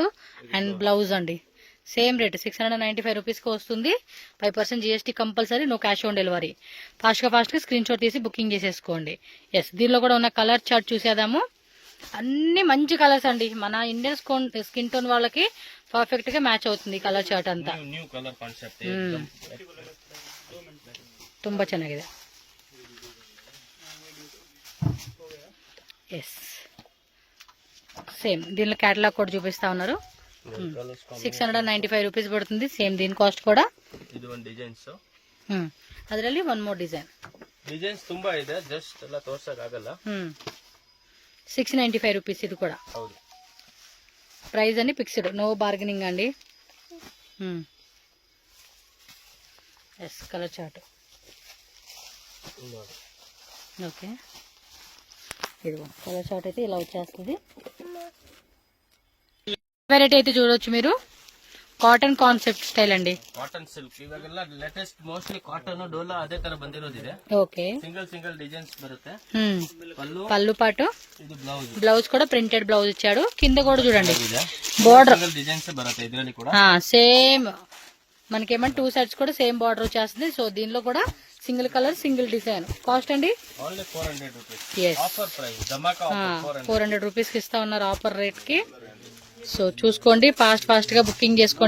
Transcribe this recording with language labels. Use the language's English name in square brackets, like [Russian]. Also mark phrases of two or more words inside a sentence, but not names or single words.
[Telugu] అండ్ బ్లౌజ్ అండి సేమ్ రేట్ 695 రూపీస్ కి వస్తుంది. 5% GST కంపల్సరీ, [English] no cash on delivery. [Telugu] ఫాస్ట్ గా స్క్రీన్ షాట్ తీసి బుకింగ్ చేసేసుకోండి. ఎస్, దీనిలో కూడా ఉన్న కలర్ చార్ట్ చూసేద్దాము. అన్ని మంచి కలర్స్ అండి, మన [English] Indian skin tone [Telugu] వాళ్ళకి పర్ఫెక్ట్ గా మ్యాచ్ అవుతుంది కలర్ చార్ట్ అంతా. [English] New colour concept [Kannada] ತುಂಬಾ ಚೆನ್ನಾಗಿದೆ. [Telugu] ఎస్, సేమ్ దీనిలో క్యాటలాగ్ కూడా చూపిస్తా ఉన్నారు. 695 రూపీస్ పడుతుంది. సేమ్ దీని కాస్ట్ కూడా. [Kannada] ಇದು ಒಂದು ಡಿಸೈನ್ಸ್, ಅದರಲ್ಲಿ [English] one more [Kannada] ಡಿಸೈನ್ಸ್ ತುಂಬಾ ಇದೆ, ಜಸ್ಟ್ ಎಲ್ಲ ತೋರ್ಸಕ್ ಆಗಲ್ಲ. [Telugu] 695 రూపీస్ ఇది కూడా. [Kannada] ಹೌದು, [Telugu] ప్రైస్ అని ఫిక్స్డ్, [English] no bargaining [Telugu] అండి. ఎస్, [English] colour chart. [Telugu] ఓకే, ఇదిగో కలర్ చార్ట్ అయితే ఇలా వచ్చేస్తుంది. వెరైటీ అయితే చూడొచ్చు మీరు, కాటన్ కాన్సెప్ట్ స్టైల్ అండి. [Kannada] ಕಾಟನ್ ಸಿಲ್ಕ್ ಇವಾಗೆಲ್ಲ ಲೇಟೆಸ್ಟ್ ಮೋಸ್ಟ್ಲಿ ಕಾಟನ್ ಡೋಲಾ ಅದೇ ತರ ಬಂದಿರೋದಿದೆ. [Telugu] ఓకే, సింగిల్ డిజైన్స్ బರುತ್ತೆ. పళ్ళు పాటు [Kannada] ಇದು ಬ್ಲೌಸ್, [Telugu] బ్లౌజ్ కూడా ప్రింటెడ్ బ్లౌజ్ ఇచ్చాడు. కింద కూడా చూడండి బోర్డర్ సింగిల్ డిజైన్స్ బರುತ್ತೆ ಇದರಲ್ಲಿ ಕೂಡ. సేమ్ మనకేమన్నా 2 సైడ్స్ కూడా సేమ్ బార్డర్ వచ్చేస్తుంది. సో దీనిలో కూడా సింగిల్ కలర్ సింగిల్ డిజైన్. కాస్ట్ అండి [English] Only 400 rupees. [Telugu] ఎస్, [English] offer price, [Telugu] ధమాకా ఆఫర్ 400 రూపీస్ కి ఇస్తా ఉన్నారు ఆఫర్ రేట్ కి. సో చూసుకోండి, ఫాస్ట్ గా బుకింగ్ చేసుకోండి.